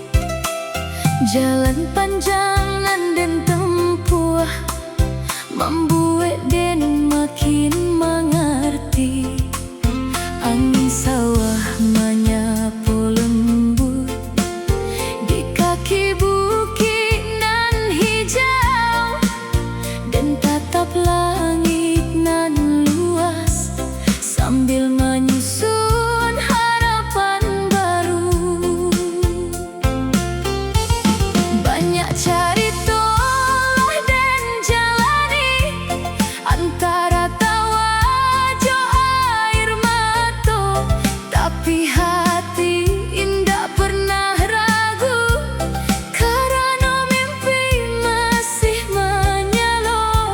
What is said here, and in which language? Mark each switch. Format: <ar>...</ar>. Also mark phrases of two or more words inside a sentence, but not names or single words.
<min>Jalan panjang nan den tempuh, membuat den makin mengerti.</min> <id>Angin sawah menyapu lembut di kaki bukit nan hijau, dan tatap langit nan luas sambil menyusun harapan baru.</id> <min>Banyak carita dan jalani, antara tawa jo air mata, tapi hati indah pernah ragu, karena mimpi masih menyala.</min>